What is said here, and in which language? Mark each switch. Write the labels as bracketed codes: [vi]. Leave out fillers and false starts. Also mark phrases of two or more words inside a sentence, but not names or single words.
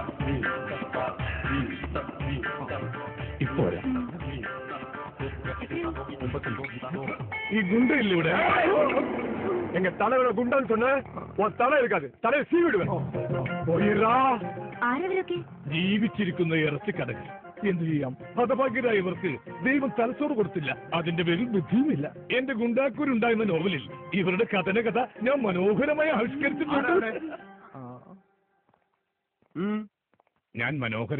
[ta] இப்போ குண்டு இல்ல விட எங்க தலைவர குண்டான்னு சொன்ன உன் தலை இருக்காது தலையை சீவிடுவேன். [ml] പോയിരാ. ആരവരൊക്കെ? ജീവിച്ചിരിക്കുന്ന ഇറച്ചിക്കടകൾ എന്ത് ചെയ്യാം? ഹതഭാഗ്യരായ ഇവർക്ക് ദൈവം തലച്ചോറ് കൊടുത്തില്ല. അതിന്റെ പേരിൽ ബുദ്ധിയുമില്ല. എന്റെ ഗുണ്ടാക്കൂരുണ്ടായിരുന്ന നോവലിൽ ഇവരുടെ കഥന ഞാൻ മനോഹരമായി ആവിഷ്കരിച്ചിട്ടുണ്ട്. ഞാൻ മനോഹരൻ.